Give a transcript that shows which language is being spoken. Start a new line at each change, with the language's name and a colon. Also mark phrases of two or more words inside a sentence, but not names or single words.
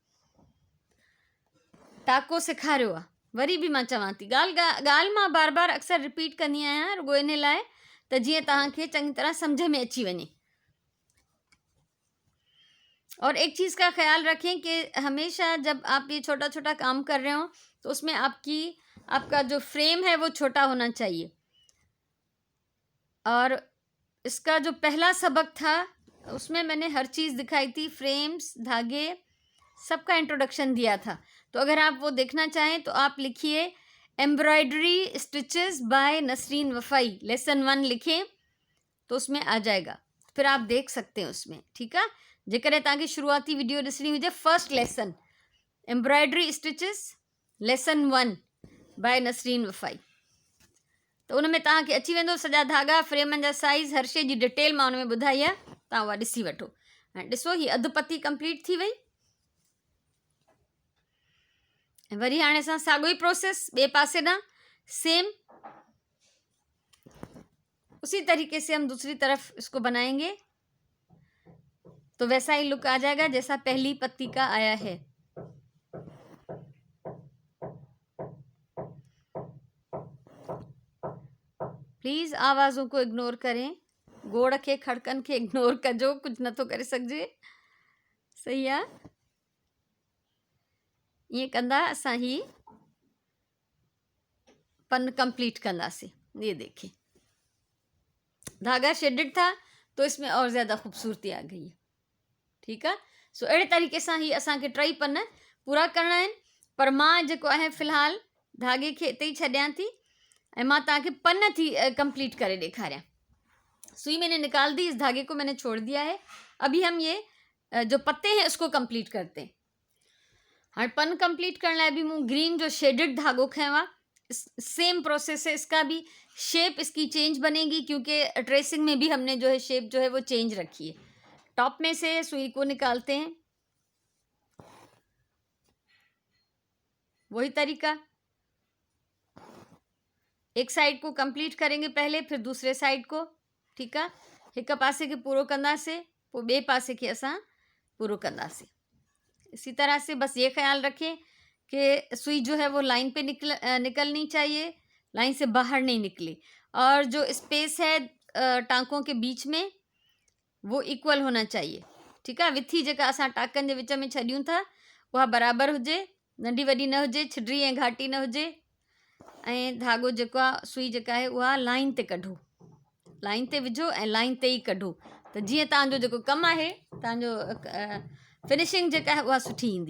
Sindhi: टाको सेखारियो आहे, वरी बि मां चवां थी, ॻाल्हि मां बार बार अक्सर रिपीट कंदी आहियां, रुगो इन लाइ त जीअं तव्हांखे चङी तरह सम्झ में अची वञे।
Hindi: और एक चीज़ का ख्याल रखें कि हमेशा जब आप ये छोटा छोटा काम कर रहे हो तो उसमें आपका जो फ्रेम है वो छोटा होना चाहिए। और इसका जो पहला सबक था उसमें मैंने हर चीज़ दिखाई थी, फ्रेम्स, धागे, सबका इंट्रोडक्शन दिया था। तो अगर आप वो देखना चाहें तो आप लिखिए
English: embroidery stitches
Hindi: बाय नसरीन वफ़ाई लेसन 1 लिखें तो उसमें आ जाएगा, फिर आप देख सकते हैं उसमें। ठीक है,
Sindhi: जेकर तव्हांखे शुरुआती वीडियो ॾिसणी हुजे
English: first lesson embroidery stitches lesson 1
Sindhi: बाय नसरीन वफ़ाई, तो उन में तव्हांखे अची वेंदो सॼा धागा, फ्रेमनि जा साइज़, हर शइ जी डिटेल मां उन में ॿुधाई आहे, तव्हां उहा ॾिसी वठो। हाणे ॾिसो हीअ अधु पती कंप्लीट थी वई। वरी हाणे असां साॻियो ई प्रोसेस ॿिए पासे ॾांहुं सेम
Hindi: उसी तरीके से हम दूसरी तरफ इसको बनाएंगे तो वैसा ही लुक आ जाएगा जैसा पहली पत्ती का आया है। प्लीज़ आवाज़ों को इग्नोर करें,
Sindhi: गोड़ के खड़कन के इग्नोर कजो, कुछ न तो करे सघिजे। सही आहे, ईअं कंदा असां ही पन कंप्लीट कंदासीं।
Hindi: ये देखिए धागा शेडेड था तो इसमें और ज़्यादा खूबसूरती आ गई है। ठीक है,
Sindhi: सो अड़े तरीके से ही असांखे टई पन पूरा करना है, पर मां जेको आहे फ़िलहाल धागे के इते ही छॾियां थी ऐं मां तव्हांखे पन थी कंप्लीट करे ॾेखारियां।
Hindi: सुई मैंने निकाल दी, इस धागे को मैंने छोड़ दिया है। अभी हम ये जो पत्ते हैं उसको कंप्लीट करते हैं।
Sindhi: हाँ, पन कंप्लीट करने लाइ भी मूँ ग्रीन जो शेडेड धागो खयों आहे।
Hindi: सेम प्रोसेस है, इसका भी शेप इसकी चेंज बनेगी क्योंकि ट्रेसिंग में भी हमने जो है शेप जो है वो चेंज रखी है। टॉप में से सुई को निकालते हैं, वही तरीका, एक साइड को कंप्लीट करेंगे पहले, फिर दूसरे साइड को। ठीक है,
Sindhi: एक पासे के पूरो कंदासीं, पोइ ॿिए पासे के असां पूरो कंदासीं।
Hindi: इसी तरह से बस ये ख्याल रखें कि सुई जो है वो लाइन पे निकलनी चाहिए, लाइन से बाहर नहीं निकले, और जो स्पेस है टांकों के बीच में वो इक्वल होना चाहिए। ठीक है,
Sindhi: विथी जेका असां टाकनि जे विच में छॾियूं था उहा बराबरि हुजे, नंढी वॾी न हुजे, छिडरी ऐं घाटी न हुजे, ऐं धागो जेको आहे सुई जेका आहे उहा लाइन ते कढो, लाइन ते विझो ऐं लाइन ते ई कढो, त जीअं तव्हांजो जेको कमु आहे तव्हांजो फिनिशिंग जेका आहे उहा सुठी ईंदी।